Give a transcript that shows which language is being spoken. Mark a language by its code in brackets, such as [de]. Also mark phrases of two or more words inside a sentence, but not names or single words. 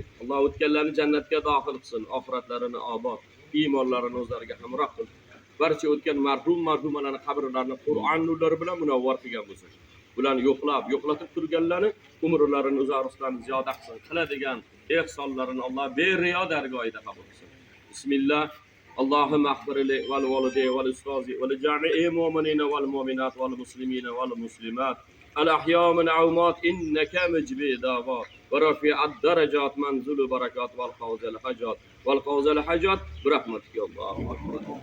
[uz] Alloh o'tganlarni jannatga daxil qilsin, oxiratlarini obod, iymonlarini o'zlariga hamroh qilsin. Barcha o'tgan marhumalarning qabrlarini Qur'on nurlari bilan munavvar qilgan bo'lsin. Bularni yo'qlatib turganlarni umrlarini uzoqdan ziyoda qilsin. Qiladigan ihsonlarini Alloh beriyo dargohida qabul qilsin. Bismillah. [ar] اللهم اغفر لي ولوالدي ولأستاذي ولجميع المؤمنين والمؤمنات والمسلمين والمسلمات الأحياء منهم والأموات إنك مجيب الدعوات ورافع الدرجات ومنزل البركات وقاضي الحاجات برحمتك الله أكبر.